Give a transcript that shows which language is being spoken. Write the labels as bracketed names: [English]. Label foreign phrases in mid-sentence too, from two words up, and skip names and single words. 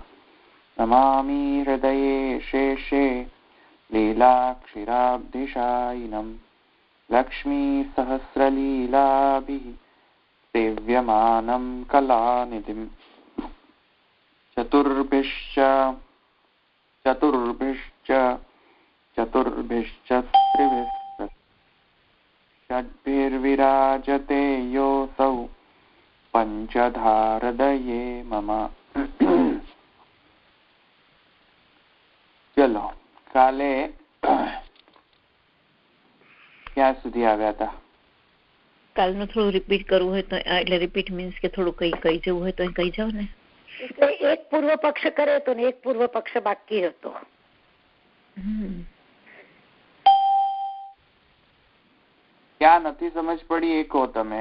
[Sanskrit] नमामि हृदये शेषे लीलाक्षीराब्धिशायिनं लक्ष्मीसहस्रलीलाभिः सेव्यमानं कलानिधिं चतुर्भिश्च त्रिभिश्च षड्भिर्विराजते योऽसौ पंचधारदये मम। [Gujarati] ચાલો કાલે ક્યાં સુધી આવ્યા હતા? કાલનું થોડું રિપીટ કરવું હોય તો એટલે રિપીટ મીન્સ કે થોડું કઈ જવું હોય તો કઈ જાવ ને. એટલે એક પૂર્વ પક્ષ કરે તો ને એક પૂર્વ પક્ષ બાકી હતો. ક્યાં નથી સમજ પડી એ કહો તમે.